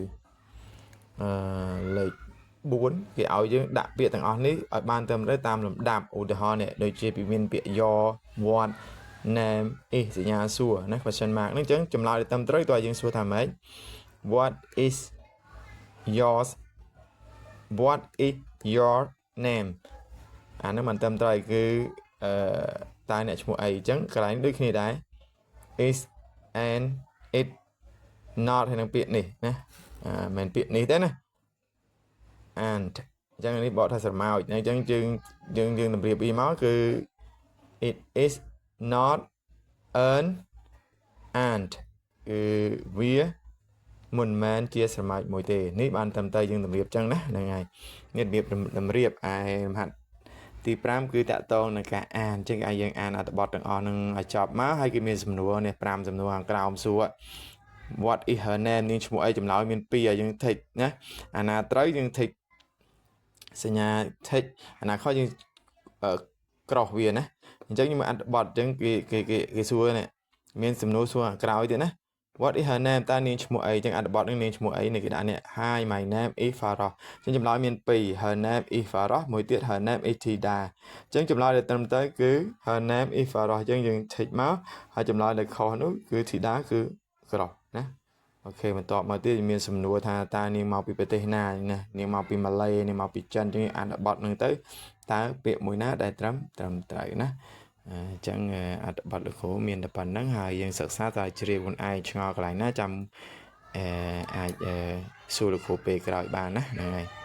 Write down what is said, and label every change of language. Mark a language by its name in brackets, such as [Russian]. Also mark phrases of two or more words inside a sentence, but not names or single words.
[Khmer] លេខ4គេឲ្យយើងដាក់ពាក្យទាំងអស់នេះឲ្យបានត្រឹមត្រូវតាមលំដាប់ឧទាហរណ៍នេះដូចជាពីមានពាក្យ [English] your what name is [Khmer] សញ្ញាសួរណា [English] question mark [Khmer] ហ្នឹងអញ្ចឹងចម្លើយត្រឹមត្រូវតើយើងសួរថាម៉េច [English] what is your name [Khmer] អាហ្នឹងមិនត្រឹមត្រូវគឺតើអ្នកឈ្មោះអីអញ្ចឹងកន្លែងដូចគ្នាដែរ [English] is and it not [Khmer] ហើយនឹងពាក្យនេះណាមិនពាក្យនេះ ទេណា and អញ្ចឹងនេះបកថាស្រមោចអញ្ចឹងយើងតម្រៀបវាមកគឺ [English] it is not an ant [Khmer] គឺវាមិនមែនជាស្រមោចមួយទេនេះបានត្រឹមត្រូវយើងតម្រៀបអញ្ចឹងណាហ្នឹងហើយនេះរបៀបតម្រៀបឯលំហាត់ទី5គឺតាក់ទងនឹងការអានអញ្ចឹងឲ្យយើង អានអត្ថបទទាំងអស់នឹងឲ្យចប់មកហើយគឺមានសំណួរនេះ5សំណួរខាងក្រោមសួរ [English] what is her name [Khmer] នាងឈ្មោះអីចម្លើយមាន2ឲ្យយើង tick ណាអាណាត្រូវយើង tick សញ្ញា tick អាណាខុសយើងក្រោះវាណា អញ្ចឹងយើងមើលអត្ថបទអញ្ចឹងគេសួរនេះមានសំណួរសួរខាងក្រោយទៀតណា [English] what is her name [Khmer] តើនាងឈ្មោះអីអញ្ចឹងអត្ថបទនេះនាងឈ្មោះអីនេះគេដាក់នេះ hi [English] my name is Farah [Khmer] អញ្ចឹងចម្លើយមាន2 [English] her name is Farah [Khmer] មួយទៀត [English] her name is Tida [Khmer] អញ្ចឹងចម្លើយដែលត្រឹម ត្រូវគឺ [English] her name is Farah [Khmer] អញ្ចឹងយើង tick មកហើយចម្លើយដែលខុសនោះគឺ Tida គឺក្រោះណាអូខេបន្ទាប់មកទៀតមានសំណួរថាតើនាងមកពីប្រទេសណាណានាងមកពីម៉ាឡេនាងមកពីចិនអញ្ចឹងអានបទហ្នឹងទៅតើពាក្យមួយណាដែលត្រឹមត្រូវណាអញ្ចឹងអត្ថបទលោកគ្រូមានតែប៉ុណ្្នឹងហើយយើងសិក្សាតើជ្រាបខ្លួនឯងឆ្ងល់កន្លែងណាចាំអាចសួរលោកគ្រូពេលក្រោយបានណាហ្នឹងហើយ